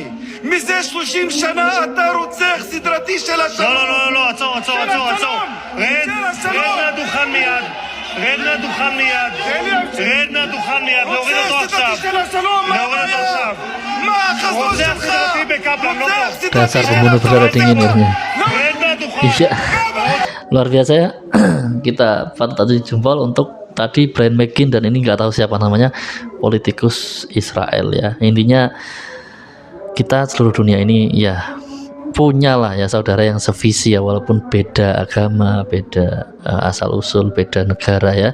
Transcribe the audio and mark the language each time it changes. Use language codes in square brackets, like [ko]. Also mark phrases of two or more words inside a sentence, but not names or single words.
[he] מזה 30 שנה אתה רוצח סדרתי של השלום. לא, עצור. רד מהדוכן מיד. רד מהדוכן מיד. להוריד אותו עכשיו. מה החזון שלך? רוצח סדרתי בקפלן, לא פה. [id] Dasar pembunuh berdarah dingin ya. Iya, luar biasa ya. Kita patut tadi jempol untuk tadi Brian McCain, dan ini nggak tahu siapa namanya, politikus Israel ya. Intinya kita seluruh dunia ini ya punyalah ya saudara yang sevisi ya, walaupun beda agama, beda asal usul, beda negara ya.